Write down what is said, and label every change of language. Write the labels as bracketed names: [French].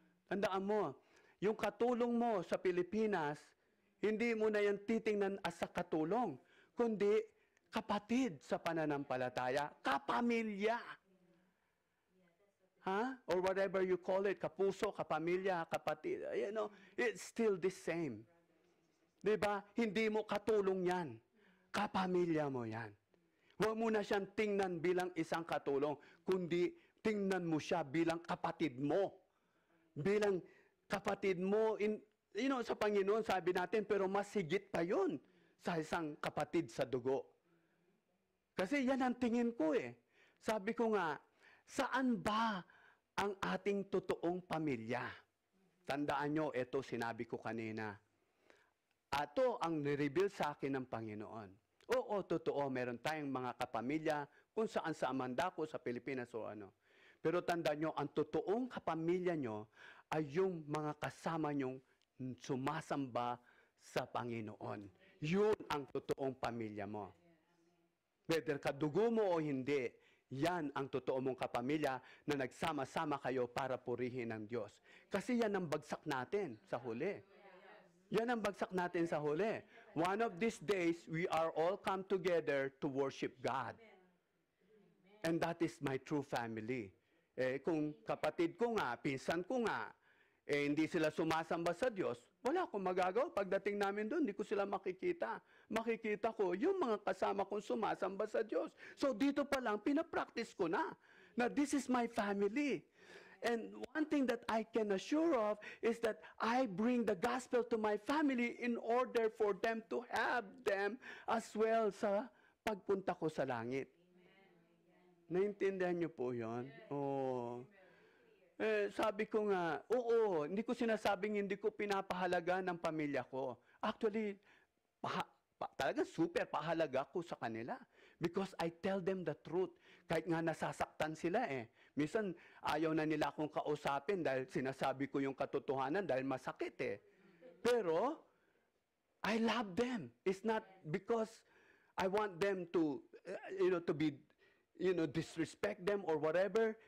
[Filipino] Tandaan mo, yung katulong mo sa Pilipinas, hindi mo na yan titingnan as sa katulong, kundi kapatid sa pananampalataya, kapamilya. [English] Or whatever you call it, kapuso, kapamilya, kapatid. You know, it's still the same. [Filipino] Diba? Hindi mo katulong yan. Kapamilya mo yan. Huwag mo na siyang tingnan bilang isang katulong, kundi tingnan mo siya bilang kapatid mo. Bilang kapatid mo, sa Panginoon, sabi natin, pero mas higit pa yun sa isang kapatid sa dugo. Kasi yan ang tingin ko eh. Sabi ko nga, saan ba ang ating totoong pamilya? Tandaan nyo, ito sinabi ko kanina. Ato ang nireveal sa akin ng Panginoon. Oo, totoo, meron tayong mga kapamilya kung saan sa Amandako, sa Pilipinas o ano. Pero tandaan nyo, ang totoong kapamilya nyo ay yung mga kasama nyong sumasamba sa Panginoon. Yun ang totoong pamilya mo. Whether kadugo mo o hindi, yan ang totoo mong kapamilya na nagsama-sama kayo para purihin ang Diyos. Kasi yan ang bagsak natin sa huli. Yan ang bagsak natin sa huli. [English] One of these days, we are all come together to worship God. And that is my true family. [Filipino] Kung kapatid ko nga, pinsan ko nga, hindi sila sumasamba sa Diyos, wala akong magagawa. Pagdating namin doon, hindi ko sila makikita. Makikita ko yung mga kasama kong sumasamba sa Diyos. So dito pa lang, pinapractice ko na [English] this is my family. And one thing that I can assure of is that I bring the gospel to my family in order for them to have them as well [Filipino] sa pagpunta ko sa langit. Naintindihan niyo po yun? Oo. Sabi ko nga, oo, hindi ko sinasabing hindi ko pinapahalaga ng pamilya ko. Actually, talagang super pahalaga ko sa kanila. [English] Because I tell them the truth. [Filipino] Kahit nga nasasaktan sila eh. Minsan, ayaw na nila akong kausapin dahil sinasabi ko yung katotohanan dahil masakit eh. [English] Pero, I love them. It's not because I want them to, to be, disrespect them or whatever.